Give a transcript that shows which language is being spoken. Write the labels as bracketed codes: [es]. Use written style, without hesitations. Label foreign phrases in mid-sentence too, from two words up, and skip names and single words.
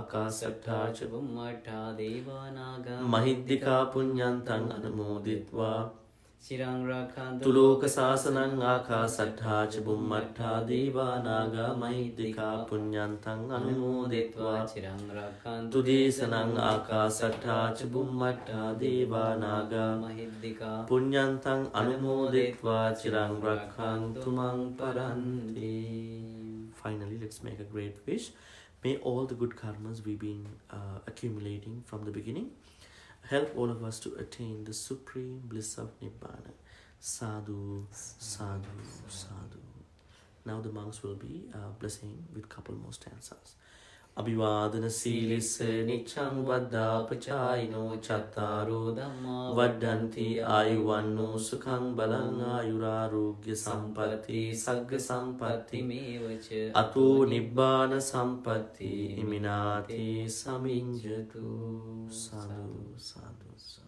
[pi] Akasattha cha bhummata devanaga mahiddhika punyantang anumoditva Tuloka sasanang akasattha cha bhummattha deva naga mahiddhika punyantang anumoditva tudesanang akasattha cha bhummattha deva naga mahiddhika punyantang anumoditva chirang rakhantu mang paranti. [en] Finally, let's make a great wish. May all the good karmas we've been accumulating from the beginning help all of us to attain the supreme bliss of Nibbana. [pi] Sadhu, sadhu, sadhu. [en] Now the monks will be blessing with couple more stanzas. [pi] Abhivadana Silis Nichang Vaddapachayino Chattaro Vaddanti Ayuvanno Sukhang Balang Ayurarogya Sampatti Sagga Sampatti Mevacha Ato Nibbana Sampatti Iminati Saminjatu. Sadhu, sadhu, sadhu.